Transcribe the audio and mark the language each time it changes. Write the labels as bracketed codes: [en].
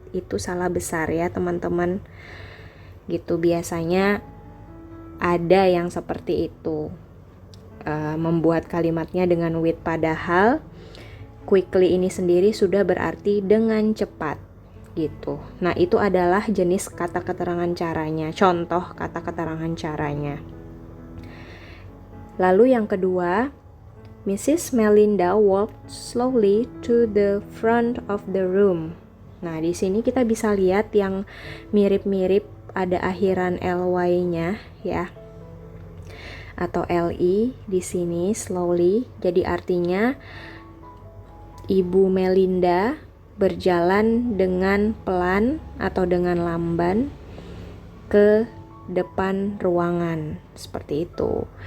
[id] Itu salah besar ya teman-teman. Gitu, biasanya ada yang seperti itu, membuat kalimatnya dengan with, padahal quickly ini sendiri sudah berarti dengan cepat gitu. Nah, itu adalah jenis kata keterangan caranya, contoh kata keterangan caranya. Lalu yang kedua, Mrs. [en] Melinda walked slowly to the front of the room. [id] Nah, di sini kita bisa lihat yang mirip-mirip ada akhiran ly-nya ya. Atau li di sini slowly. Jadi artinya Ibu Melinda berjalan dengan pelan atau dengan lamban ke depan ruangan seperti itu.